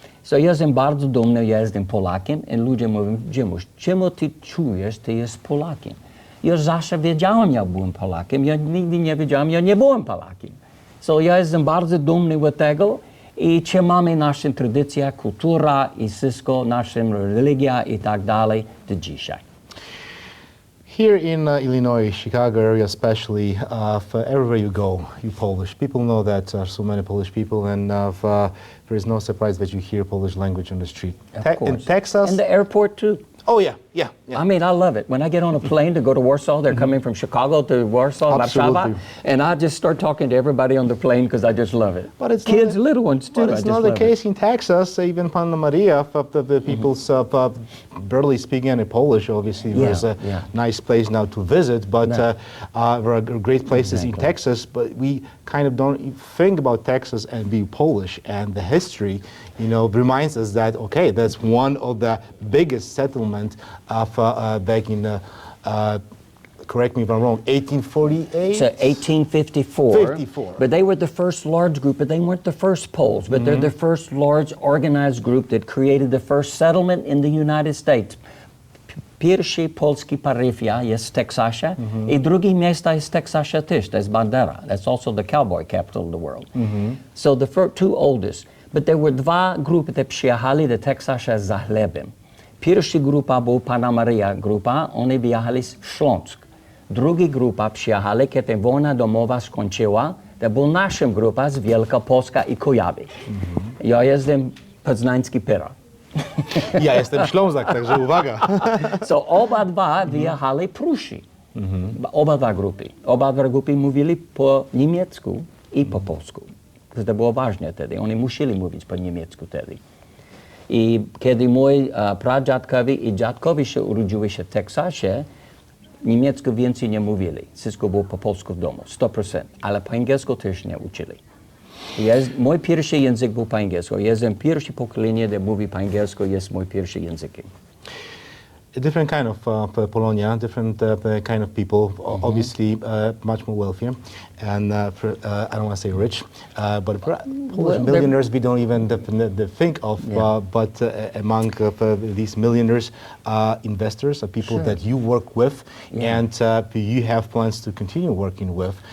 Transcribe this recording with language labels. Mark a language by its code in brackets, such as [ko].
[pl] So ja jestem bardzo dumny, ja jestem Polakiem i ludzie mówią, Jimuś, czemu ty czujesz, ty jest Polakiem? Ja zawsze wiedziałem, ja byłem Polakiem, ja nigdy nie wiedziałem, ja nie byłem Polakiem. So ja jestem bardzo dumny z tego i trzymamy naszą tradycję, kultura i wszystko, naszą religia i tak dalej do dzisiaj. [en] Here in Illinois, Chicago area especially, for everywhere you go, you Polish. People know that there are so many Polish people, and there is no surprise that you hear Polish language on the street. Of course. In Texas? And the airport too. Oh yeah. I mean, I love it. When I get on a plane to go to Warsaw, they're coming from Chicago to Warsaw, Warszawa, and I just start talking to everybody on the plane because I just love it. But it's kids, little ones too. But it's not the case in Texas. Even Panna Maria, the people barely speak any Polish. Obviously, there's a nice place now to visit, but there are great places in Texas. But we kind of don't think about Texas and being Polish, and the history, reminds us that okay, that's one of the biggest settlement of back in, correct me if I'm wrong, 1848? So 1854. 54. But they were the first large group, but they weren't the first Poles, but they're the first large organized group that created the first settlement in the United States. [pl] Pierwszy polski parafia jest w Teksasie i drugie miasto jest w Teksasie też, to jest Bandera. [en] That's also the cowboy capital of the world. So the two oldest. But there were [pl] dwa grupy, które przyjechali do Teksasu za chlebem. Pierwsza grupa była Panna Maria grupa, oni wyjechali z Śląsk. Druga grupa przyjechali, kiedy wojna domowa skończyła, to była nasza grupa z Wielkopolska i Kujawy. Ja jestem poznański Pyra. Ja jestem Ślązak, także uwaga. So oba dwa wyjechali Prusi. Oba dwa grupy mówili po niemiecku i po polsku. To było ważne wtedy, oni musieli mówić po niemiecku wtedy. I kiedy moi pradziadkowie i dziadkowie się urodzili się w Teksasie, niemiecko więcej nie mówili. Wszystko było po polsku w domu, 100%. Ale po angielsku też nie uczyli. Mój pierwszy język był po angielsku. Jestem pierwsze pokolenie, które mówi po angielsku, jest mój pierwszy językiem. [en] A different kind of Polonia, different kind of people, obviously much more wealthier, and I don't want to say rich, but Polish millionaires we don't even think of, but among these millionaires, investors are people that you work with, and you have plans to continue working with.